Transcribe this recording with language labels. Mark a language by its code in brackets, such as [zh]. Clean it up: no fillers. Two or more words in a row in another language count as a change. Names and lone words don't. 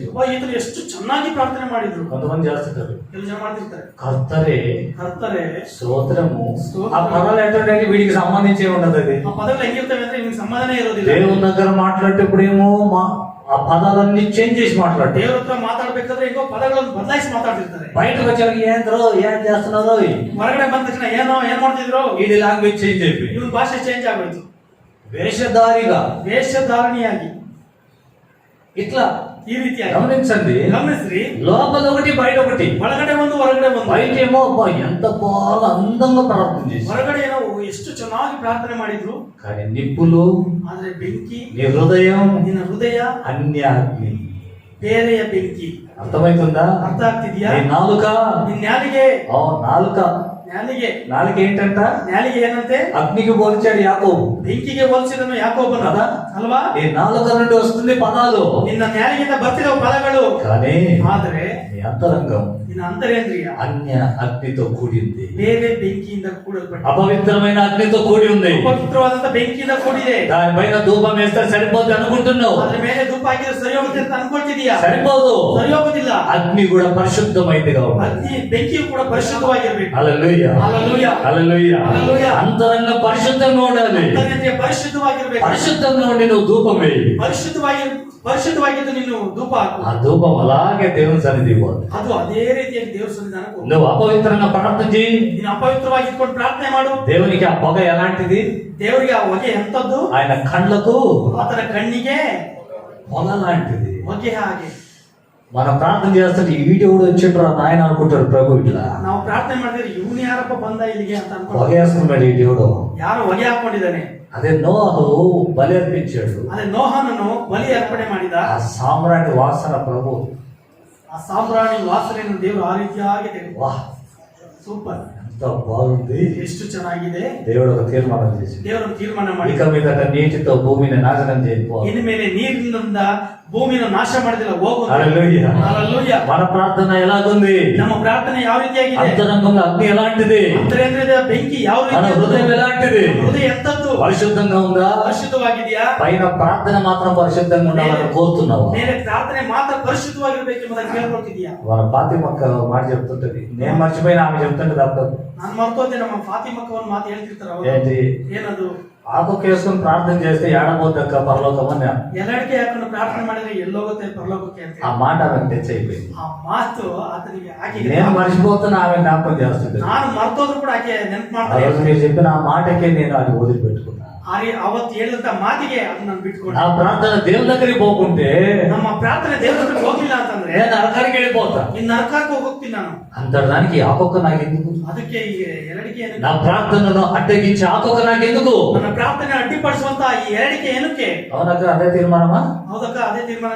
[kn] ಅಬ್ಬಾ ಈತರು ಎಷ್ಟು ಚೆನ್ನಾಗಿ ಪ್ರಾರ್ಥನೆ ಮಾಡಿದ್ರು. [te] కొంతమంది చేస్తుంటారు. [kn] ಕೆಲವು ಜನ ಮಾಡ್ತಿರ್ತಾರೆ. [te] కర్తరే స్తోత్రము. ఆ పదాలు ఎట్లా వీడికి సంబంధించి ఉండదు. అది [kn] ಆ ಪದಗಳು ಹೆಂಗಿರ್ತವೆ ಅಂದ್ರೆ ನಿಮ್ಗೆ ಸಮಾಧಾನ ಇರೋದಿಲ್ಲ. [te] దేవుని దగ్గర మాట్లాడేటప్పుడేమో ఆ పదాలన్నీ చేంజ్ చేసి మాట్లాడతారు. [kn] ದೇವ್ರ ಹತ್ರ ಮಾತಾಡ್ಬೇಕಾದ್ರೆ ಈಗ ಪದಗಳನ್ನು ಬದಲಾಯಿಸಿ ಮಾತಾಡ್ತಿರ್ತಾರೆ. [te] బయటకు వచ్చాక ఏం చేస్తున్నారు? [kn] ಹೊರಗಡೆ ಬಂದ ತಕ್ಷಣ ಏನ್ ಮಾಡ್ತಿದ್ರು? [te] ఇది [en] language change [te] అయిపోయి [kn] ಇವನ್ ಭಾಷೆ ಚೇಂಜ್ ಆಗೋಯ್ತು. [te] వేషధారిగా [kn] ವೇಷಧಾರಣಿಯಾಗಿ [te] ఇట్లా [kn] ಈ ರೀತಿಯಾಗಿ [te] గమనించండి. [kn] ಗಮನಿಸ್ರಿ. [te] లోపల ఒకటి బయట ఒకటి. [kn] ಒಳಗಡೆ ಒಂದು ಹೊರಗಡೆ ಒಂದು. [te] బయట ఏమో అబ్బా ఎంత బాగా అందంగా ప్రార్థన చేసి, [kn] ಹೊರಗಡೆ ಏನೋ ಎಷ್ಟು ಚೆನ್ನಾಗಿ ಪ್ರಾರ್ಥನೆ ಮಾಡಿದ್ರು. [te] కానీ నిప్పులు [kn] ಆದ್ರೆ ಬೆಂಕಿ, [te] నీ హృదయం [kn] ನಿನ್ನ ಹೃದಯ [te] అన్య అగ్ని. [kn] ಬೇರೆಯ ಬೆಂಕಿ. [te] అర్థమవుతుందా? [kn] ಅರ್ಥ ಆಗ್ತಿದ್ಯಾ? [te] నీ నాలుక [kn] ನಿನ್ ನ್ಯಾಲಿಗೆ [te] నాలుక ఏంటంట? [kn] ನ್ಯಾಲಿಗೆ ಏನಂತೆ? [te] అగ్నికి పోల్చాడు యాకోబు. [kn] ಬೆಂಕಿಗೆ ಹೋಲಿಸಿದನು ಯಾಕೋಬನು [te] కదా [kn] ಅಲ್ವಾ? [te] ఈ నాలుక నుండి వస్తుంది పదాలు. [kn] ನಿನ್ನ ನ್ಯಾಲಿಗೆಯಿಂದ ಬರ್ತಿರೋ ಪದಗಳು. [te] కానీ [kn] ಆದ್ರೆ [te] నీ అంతరంగం [kn] ನಿನ್ನ ಅಂತರೇಂದ್ರಿಯ [te] అన్య అగ్నితో కూడింది. [kn] ಬೇರೆ ಬೆಂಕಿಯಿಂದ ಕೂಡಲ್ಪಟ್ಟ [te] అపవిత్రమైన అగ్నితో కూడి ఉంది. [kn] ಪವಿತ್ರವಾದಂತ ಬೆಂಕಿಯಿಂದ ಕೂಡಿದೆ. [te] దానిపైన ధూపం వేస్తే సరిపోద్ది అనుకుంటున్నావు. [kn] ಅದ್ರ ಮೇಲೆ ಧೂಪ ಹಾಕಿದ್ರೆ ಸರಿ ಹೋಗುತ್ತೆ ಅಂತ ಅನ್ಕೊಳ್ತಿದೀಯಾ? [te] సరిపోదు. [kn] ಸರಿ ಹೋಗುದಿಲ್ಲ. [te] అగ్ని కూడా పరిశుద్ధమైంది కాబట్టి [kn] ಅಗ್ನಿ ಬೆಂಕಿಯು ಕೂಡ ಪರಿಶುದ್ಧವಾಗಿರ್ಬೇಕು. [te] హల్లెలూయా. హల్లెలూయా. హల్లెలూయా. హల్లెలూయా. అంతరంగ పరిశుద్ధంగా ఉండాలి. [kn] ಅಂತರ್ಯಂತ್ರಿಯ ಪರಿಶುದ್ಧವಾಗಿರ್ಬೇಕು. [te] పరిశుద్ధంగా ఉండి నువ్వు ధూపం వేయి. [kn] ಪರಿಶುದ್ಧವಾಗಿದ್ದು ನೀನು ಧೂಪ ಹಾಕು. [te] ఆ ధూపం అలాగే దేవుని సన్నిధి పోతుంది. [kn] ಅದು అదే ರೀತಿಯಾಗಿ ದೇವರ ಸನ್ನಿಧಾನಕ್ಕೆ ಹೋಗು. [te] నువ్వు అపవిత్రంగా ప్రార్థన చేయి, [kn] ನೀನು ಅಪವಿತ್ರವಾಗಿ ಇಟ್ಕೊಂಡು ಪ್ರಾರ್ಥನೆ ಮಾಡು. [te] దేవునికి ఆ పొగ ఎలాంటిది? [kn] ದೇವರಿಗೆ ಆ ಹೊಗೆ ಎಂತದ್ದು? [te] ఆయన కళ్ళకు [kn] ಆತನ ಕಣ್ಣಿಗೆ [te] పొగ లాంటిది. [kn] ಹೊಗೆ ಹಾಗೆ. [te] మనం ప్రార్థన చేస్తుంటే ఈ వీడియో కూడా వచ్చిండ్రు నాయన అనుకుంటాడు ప్రభు. ఇట్లా [kn] ನಾವು ಪ್ರಾರ್ಥನೆ ಮಾಡಿದ್ರೆ ಇವನು ಯಾರಪ್ಪ ಬಂದ ಇಲ್ಲಿಗೆ ಅಂತ ಅನ್ಕೊಂಡು [te] పొగేస్తున్నాడు ఈ దేవుడు. [kn] ಯಾರು ಹೊಗೆ ಹಾಕೊಂಡಿದ್ದಾನೆ. [te] అదే నోహు బలి అర్పించాడు. [kn] ಅದೇ ನೋಹನನ್ನು ಬಲಿ ಅರ್ಪಣೆ ಮಾಡಿದ. [te] ఆ సామ్రాణి వాసన ప్రభు, [kn] ಆ ಸಾಂಬ್ರಾಣಿ ವಾಸನೆಯನ್ನು ದೇವರು ಆ ರೀತಿಯಾಗಿ ತೆಗೆದು. [te] వాహ్ [kn] ಸೂಪರ್, [te] ఎంత బాగుంది. [kn] ಎಷ್ಟು ಚೆನ್ನಾಗಿದೆ. [te] దేవుడు ఒక తీర్మానం చేసి [kn] ದೇವರು ತೀರ್ಮಾನ ಮಾಡಿ [te] ఇక మీదట నీటితో భూమిని నాశనం చేయకపోవాలి. [kn] ಇನ್ನು ಮೇಲೆ ನೀರಿನಿಂದ ಭೂಮಿನ ನಾಶ ಮಾಡಿದಿಲ್ಲ ಹೋಗು. [te] హల్లెలూయా. [kn] ಹಲ್ಲೆಲೂಯಾ. [te] మన ప్రార్థన ఎలాగుంది? [kn] ನಮ್ಮ ಪ್ರಾರ್ಥನೆ ಯಾವ ರೀತಿಯಾಗಿದೆ? [te] అంతరంగంలో అగ్ని ఎలాంటిది? [kn] ಅಂತರೇಂದ್ರಿಯದ ಬೆಂಕಿ ಯಾವ [te] మన [kn] ರೀತಿ? [te] హృదయం ఎలాంటిది? [kn] ಹೃದಯ ಎಂತದ್ದು? [te] పరిశుద్ధంగా ఉందా? [kn] ಪರಿಶುದ್ಧವಾಗಿದೆಯಾ? [te] పైన ప్రార్థన మాత్రం పరిశుద్ధంగా ఉండాలని కోరుతున్నావా? [kn] ಬೇರೆ ಪ್ರಾರ್ಥನೆ ಮಾತ್ರ ಪರಿಶುದ್ಧವಾಗಿರ್ಬೇಕೆಂಬುದನ್ನು ಕೇಳ್ಕೊಳ್ತಿದ್ಯಾ? [te] వాళ్ళ ఫాతిమక్క మాట చెప్తుంటది, నేను మర్చిపోయిన ఆమె చెప్తుంటది అప్పుడు. [kn] ನಾನು ಮರ್ತೋದೆ, ನಮ್ಮ ಫಾತಿಮಕ್ಕ ಒಂದು ಮಾತು ಹೇಳ್ತಿರ್ತಾರ ಅವರು. [te] ఏంటి? [kn] ಏನದು? [te] ఆకు కేసుకుని ప్రార్థన చేస్తే ఏడబోద్దక్క పరలోకం అని. [kn] ಎಲ್ಲಡಿಕೆ ಹಾಕೊಂಡು ಪ್ರಾರ್ಥನೆ ಮಾಡಿದ್ರೆ ಎಲ್ಲೋಗುತ್ತೆ ಪರಲೋಕಕ್ಕೆ ಅಂತ [te] ఆ మాట ఆమె టచ్ అయిపోయింది. [kn] ಆ ಮಾತು ಆತನಿಗೆ ಆಕೆ [te] నేను మర్చిపోతున్నా, ఆమె జ్ఞాపకం చేస్తుంది. [kn] ನಾನು ಮರ್ತೋದ್ರು ಕೂಡ ಆಕೆ ನೆನಪು [te] ఆ [kn] ಮಾಡ್ತಾರೆ. [te] రోజు మీరు చెప్పిన ఆ మాటకే నేను అది వదిలిపెట్టుకున్నా. [kn] ಅವತ್ತು ಹೇಳಿದಂತ ಮಾತಿಗೆ ಅದು ನಾನು ಬಿಟ್ಕೊಂಡೆ. [te] నా ప్రార్థన దేవుని దగ్గరికి పోకుంటే [kn] ನಮ್ಮ ಪ್ರಾರ್ಥನೆ ದೇವರ ಹತ್ರ ಹೋಗಿಲ್ಲ ಅಂತಂದ್ರೆ [te] నేను నరకానికి వెళ్ళిపోతా. [kn] ಇನ್ನು ನರಕಕ್ಕೆ ಹೋಗ್ತೀನಿ ನಾನು. [te] అంతటి దానికి ఆకొక్క నాకెందుకు? [kn] ಅದಕ್ಕೆ ಈ ಎರಡಿಕೆ ಏನಕ್ಕೆ? [te] నా ప్రార్థనను అడ్డగించి ఆకొక్క నాకెందుకు? [kn] ನನ್ನ ಪ್ರಾರ್ಥನೆ ಅಡ್ಡಿಪಡಿಸುವಂತ ಈ ಎರಡಿಕೆ ಏನಕ್ಕೆ? [te] అవునక్క, అదే తీర్మానమా? [kn] ಹೌದಕ್ಕ, ಅದೇ ತೀರ್ಮಾನನ?